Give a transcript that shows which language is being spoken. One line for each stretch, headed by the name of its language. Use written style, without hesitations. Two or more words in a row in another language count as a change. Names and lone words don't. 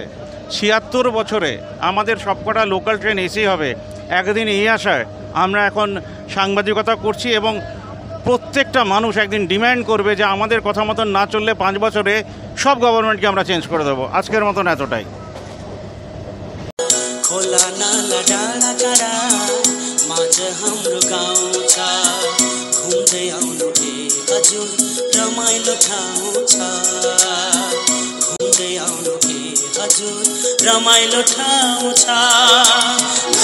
Bangla: 76 বছরে আমাদের সবকটা লোকাল ট্রেন এসেই হবে। একদিন এই আশায় আমরা এখন সাংবাদিকতা করছি, এবং প্রত্যেকটা মানুষ একদিন ডিম্যান্ড করবে যে আমাদের কথা মতন না চললে 5 বছরে সব গভর্নমেন্টকে আমরা চেঞ্জ করে দেবো। আজকের মতন এতটাই।
Nepali: खोला नाला डाँडा काँडा माझ हाम्रो गाउँ छ, घुम्दै आउनु हे हजुर रमाइलो ठाउँ छ, घुम्दै आउनु हे हजुर रमाइलो ठाउँ छ।